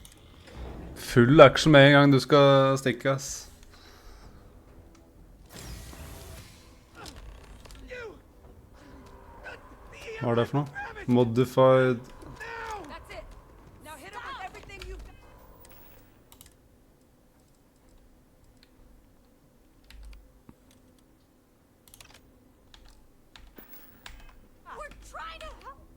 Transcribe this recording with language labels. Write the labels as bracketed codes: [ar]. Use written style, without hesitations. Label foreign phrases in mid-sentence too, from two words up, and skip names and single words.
[no] Full action med en gang du skal stikke, ass. Hva er det for noe? [en] Modified That's it. Now hit him with everything you've got. We're trying to help.